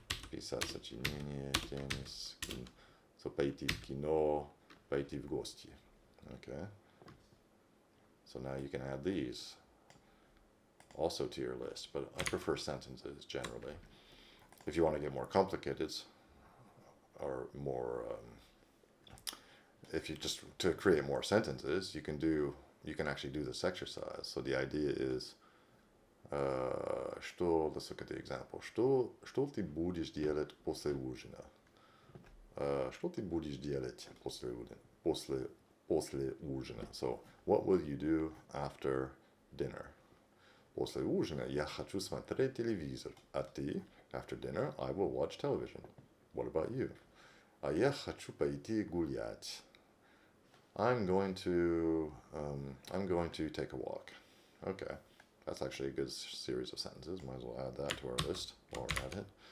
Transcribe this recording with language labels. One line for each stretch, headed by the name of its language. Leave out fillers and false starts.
Russian: Писать сочинение, теннис. So пойти в кино, пойти в гости.
English: Okay. So now you can add these also to your list, but I prefer sentences generally. If you want to get more complicated, or more, if you just to create more sentences, you can actually do this exercise. So the idea is, let's look at the example.
Russian: Что ты будешь делать после ужина? Что ты будешь делать после ужина?
English: So what will you do after dinner?
Russian: После ужина я хочу смотреть телевизор. А ты?
English: After dinner, I will watch television. What about you?
Russian: А я хочу пойти гулять.
English: I'm going to take a walk. Okay, that's actually a good series of sentences. Might as well add that to our list while we're at it.